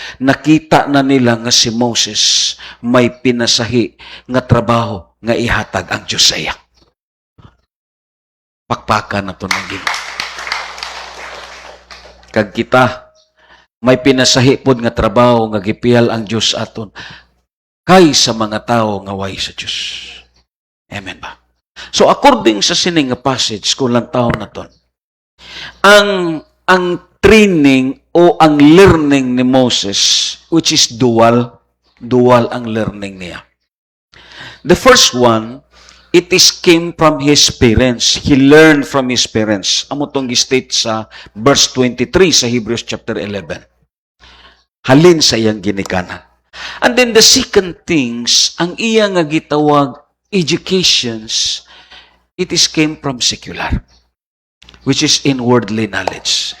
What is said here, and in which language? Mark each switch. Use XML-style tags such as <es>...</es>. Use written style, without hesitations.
<ceb>Nakita na nila nga si Moses may pinasahi nga trabaho nga ihatag ang Diyos sa iya. Pakpakan na ito ng Ginoo. Kag kita, may pinasahi pod nga trabaho nga gipiyal ang Diyos aton kay sa mga tao nga way sa Diyos. Amen ba? So according sa sining nga passage kung lang taon na ton, ang training o ang learning ni Moses,</ceb> <en>which is dual</en> <ceb>ang learning niya.</ceb> <en>The first one, it came from his parents. He learned from his parents.</en> <ceb>Amo tong gi-state sa verse 23 sa Hebrews chapter 11. Halin sa iyang ginikanan.</ceb> <en>And then the second things,</en> <ceb>ang iya nga gitawag</ceb> <en>educations, it came from secular, which is in worldly knowledge.</en>